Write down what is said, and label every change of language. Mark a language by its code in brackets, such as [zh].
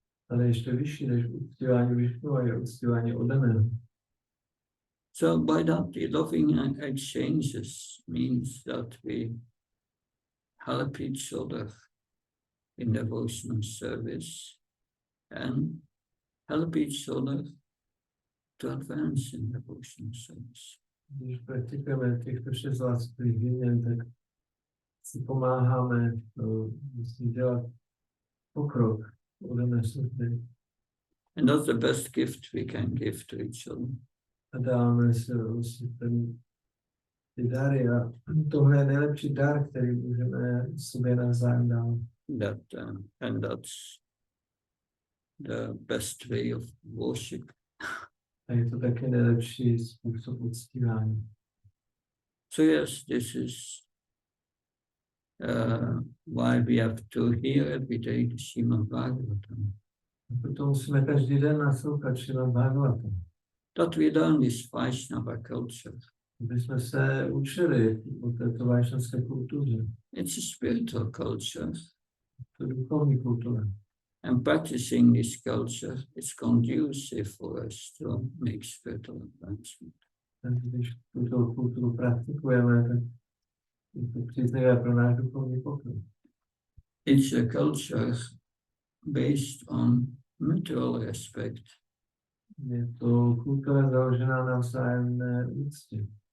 [cs] ale ještě vyšší než uctívání Višnua je uctívání oddaného. [en] So by that, the loving exchanges means that we help each other in devotional service and help each other to advance in devotional service. [cs] Když praktikujeme těchto 6 láskavých výměn, tak si pomáháme dělat pokrok v oddané službě. [en] And that's the best gift we can give to each other. [cs] A dáme se vlastně ty dary a tohle je nejlepší dar, který můžeme sobě navzájem dát. [en] And that's the best way of worship. [cs] A je to taky nejlepší způsob uctívání. [en] So yes, this is why we have to hear every day the Srimad Bhagavatam. [cs] A proto musíme každý den naslouchat Srimad Bhagavatam. [en] That we learn this Vaishnava culture. [cs] Aby jsme se učili o této vajšnavské kultuře. [en] It's a spiritual culture. [cs] To je duchovní kultura. [en] And practicing this culture is conducive for us to make spiritual advancement. [cs] Když tuto kulturu praktikujeme, tak je to příznivé pro náš duchovní pokrok. [en] It's a culture based on mutual respect. [cs] Je to kultura založená na vzájemné úctě.